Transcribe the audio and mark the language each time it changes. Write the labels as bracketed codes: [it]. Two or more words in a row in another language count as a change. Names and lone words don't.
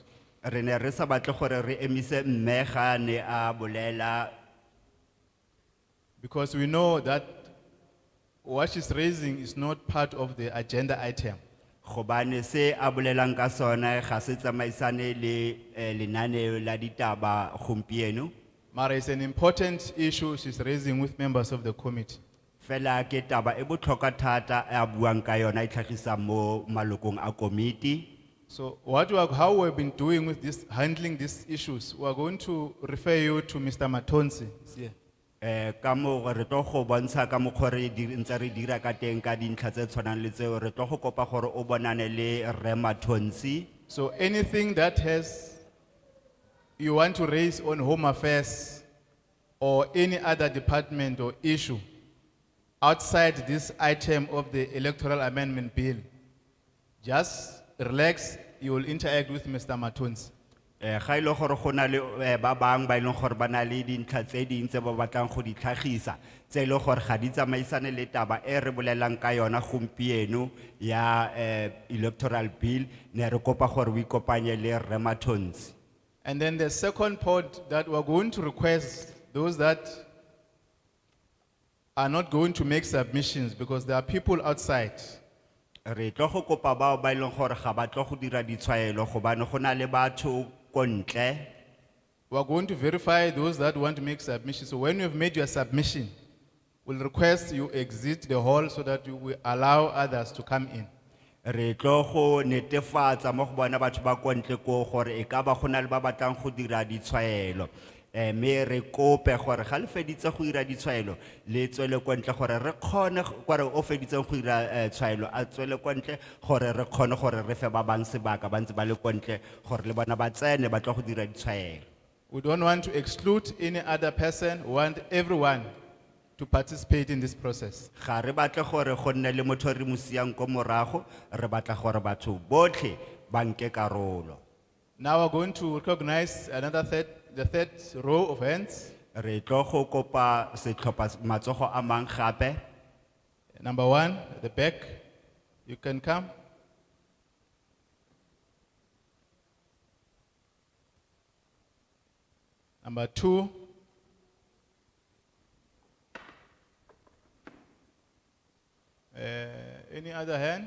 [tn] Re ne re sa batle gore re emise mme ga ne a bolela, [en] Because we know that what she's raising is not part of the agenda item. [tn] Gobane se a bolelang ka sona ga se tsamaisane le lenaneo la ditaba gompieno. [en] Mara it's an important issue she's raising with members of the committee. [tn] Fela ke taba e botlhokwa thata a buang ka yona e tlhagisang mo malokong a committee. [en] So how we've been doing with this, handling these issues, we are going to refer you to Mr. Matonsi. He's here. [tn] Ka mo re tlo go bontsha ka mokgwa re ntse re dira ka teng ka dintlha tse tshwanang le tseo re tlo go kopa gore o bonane le Rre Matonsi. [en] So anything that you want to raise on Home Affairs or any other department or issue outside this item of the Electoral Amendment Bill, just relax, you will interact with Mr. Matonsi. [tn] Ga ile gore go na le ba bang ba ileng gore ba na le dintlha tse ding tse ba batlang go di tlhagisa tse ile gore ga di tsamaisane le taba e re bolelang ka yona gompieno ya [en] electoral bill [tn] ne re kopa gore o ikopanye le Rre Matonsi. [en] And then the second point that we're going to request those that are not going to make submissions because there are people outside. [tn] Re tlo go kopa bao ba ileng gore ga ba tlo go dira ditshwaelo gobane go na le batho ko ntle. [en] We're going to verify those that want to make submissions. So when you've made your submission, we'll request you exit the hall so that you will allow others to come in. [tn] Re tlo go netefatsa mo go bona batho ba ko ntle ko gore e ka ba go na le ba batlang go dira ditshwaelo. Me re kope gore ga le feditse go dira ditshwaelo le tswele ko ntle gore re kgone gore o feditse go dira tshwaelo a tswele ko ntle gore re kgone gore re fe ba bang sebaka ba ntse ba le ko ntle gore le bona ba tsene ba tla go dira ditshwaelo. [en] We don't want to exclude any other person. We want everyone to participate in this process. [tn] Ga re batle gore go nne le motho re mo siang ko morago, re batla gore batho botlhe ba nke karolo. [en] Now we're going to recognize the third row of hands. [tn] Re tlo go kopa setlhopha matsogo a mang gape. [en] Number one, at the back, you can come. Number two. Any other hand?